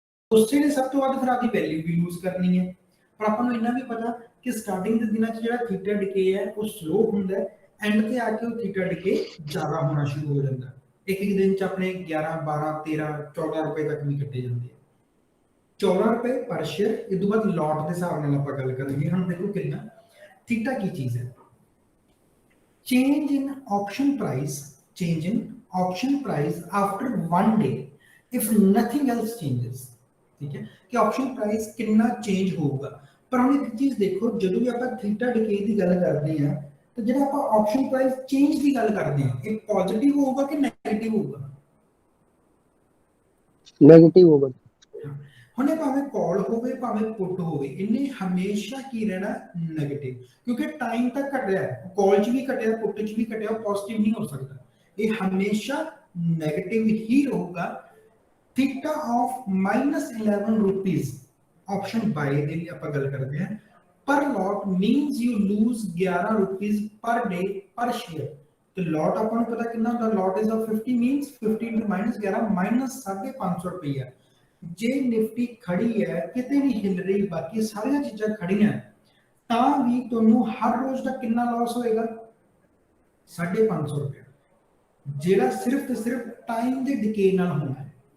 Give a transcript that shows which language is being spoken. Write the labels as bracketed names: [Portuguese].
[Punjabi] ਉਸੇ ਨੇ ਸਭ ਤੋਂ ਵੱਧ ਫਿਰ ਆਪਦੀ ਵੈਲਿਊ ਵੀ ਯੂਜ਼ ਕਰਨੀ ਹੈ। ਪਰ ਆਪਾਂ ਨੂੰ ਇੰਨਾ ਵੀ ਪਤਾ ਕਿ ਸਟਾਰਟਿੰਗ ਦੇ ਦਿਨਾਂ 'ਚ ਜਿਹੜਾ ਥੀਟਾ ਡਿਕੇ ਹੈ ਉਹ ਸਲੋ ਹੁੰਦਾ ਹੈ, ਐਂਡ ਤੇ ਆ ਕੇ ਉਹ ਥੀਟਾ ਡਿਕੇ ਜ਼ਿਆਦਾ ਹੋਣਾ ਸ਼ੁਰੂ ਹੋ ਜਾਂਦਾ। ਇੱਕ ਇੱਕ ਦਿਨ 'ਚ ਆਪਣੇ 11 12 13 14 ਰੁਪਏ ਤੱਕ ਵੀ ਕੱਟੇ ਜਾਂਦੇ ਆ। 14 ਰੁਪਏ ਪਰ ਸ਼ੇਅਰ। ਇਹ ਤੋਂ ਬਾਅਦ ਲੋਟ ਦੇ ਹਿਸਾਬ ਨਾਲ ਆਪਾਂ ਗੱਲ ਕਰਾਂਗੇ। ਹੁਣ ਦੇਖੋ ਕਿੰਨਾ ਥੀਟਾ ਕੀ ਚੀਜ਼ ਹੈ। [English] change in option price, change in option price after 1 day if nothing else changes, [Hindi] ठीक है। कि option price कितना change होगा। पर हम एक चीज देखो, [Punjabi] ਜਦੋਂ ਵੀ ਆਪਾਂ थीटा डिके ਦੀ ਗੱਲ ਕਰਦੇ ਹਾਂ ਤਾਂ ਜਿਹੜਾ ਆਪਾਂ option price change ਦੀ ਗੱਲ ਕਰਦੇ ਹਾਂ, ਇਹ ਪੋਜ਼ਿਟਿਵ ਹੋਊਗਾ ਕਿ ਨੈਗੇਟਿਵ ਹੋਊਗਾ? [Hindi] नेगेटिव होगा। [Punjabi] ਹੁਣ ਇਹ ਭਾਵੇਂ ਕਾਲ ਹੋਵੇ ਭਾਵੇਂ ਪੁੱਟ ਹੋਵੇ, ਇਹਨੇ ਹਮੇਸ਼ਾ ਕੀ ਰਹਿਣਾ? ਨੈਗੇਟਿਵ, ਕਿਉਂਕਿ ਟਾਈਮ ਤਾਂ ਘਟਿਆ, ਕਾਲ 'ਚ ਵੀ ਘਟਿਆ ਪੁੱਟ 'ਚ ਵੀ ਘਟਿਆ, ਪੋਜ਼ਿਟਿਵ ਨਹੀਂ ਹੋ ਸਕਦਾ। ਇਹ ਹਮੇਸ਼ਾ ਨੈਗੇਟਿਵ ਹੀ ਰਹੂਗਾ। [English] theta of -11 rupees option buy के लिए [Punjabi] ਆਪਾਂ ਗੱਲ ਕਰਦੇ ਹਾਂ। [English] Per lot means you lose 11 rupees per day per share. [Punjabi] तो लॉट ਆਪਾਂ ਨੂੰ ਪਤਾ ਕਿੰਨਾ ਹੁੰਦਾ? [English] Lot is of 50 means 50 * -11 -550 रुपया। [Punjabi] ਜੇ ਨਿਫਟੀ ਖੜੀ ਹੈ, ਕਿਤੇ ਨਹੀਂ ਹਿੱਲ ਰਹੀ, ਬਾਕੀ ਸਾਰੀਆਂ ਚੀਜ਼ਾਂ ਖੜੀਆਂ, ਤਾਂ ਵੀ ਤੁਹਾਨੂੰ ਹਰ ਰੋਜ਼ ਦਾ ਕਿੰਨਾ ਲਾਸ ਹੋਏਗਾ? 550 ਰੁਪਏ, ਜਿਹੜਾ ਸਿਰਫ ਤੇ ਸਿਰਫ ਟਾਈਮ ਦੇ ਡਿਕੇ ਨਾਲ ਹੋਣਾ ਹੈ।